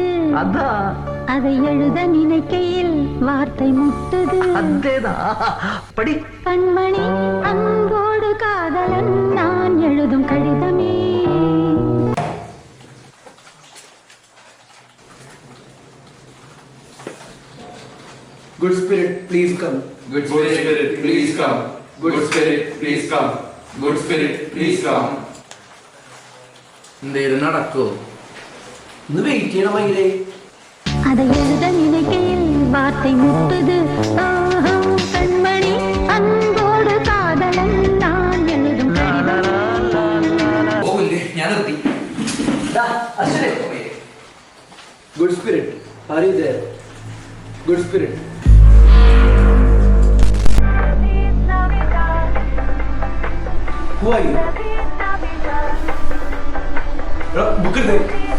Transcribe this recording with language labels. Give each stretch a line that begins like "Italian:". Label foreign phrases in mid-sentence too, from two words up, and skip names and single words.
Tamil: அதை எழுத நினைக்கையில் வார்த்தை முட்டுது. படி. கண்மணி அன்போடு காதலன் நான் எழுதும் கடிதமே.
English: Good spirit, please come. Good spirit, please come. Good spirit, please come. Good spirit, please come.
Malayalam: ഇത് നടക്കോ? ഒന്ന് വെയിറ്റ് ചെയ്യണമെങ്കിലേ.
Tamil: அதை எழுத நினைக்கையில் வார்த்தை முட்டுது. கண்மணி அன்போடு காதலன் நான் எழுதும் கடிதமே.
Malayalam: ഓല്ലേ ഞാൻ നിർത്തി.
English: Good spirit, are you there? Good spirit. Who are you? Book it there.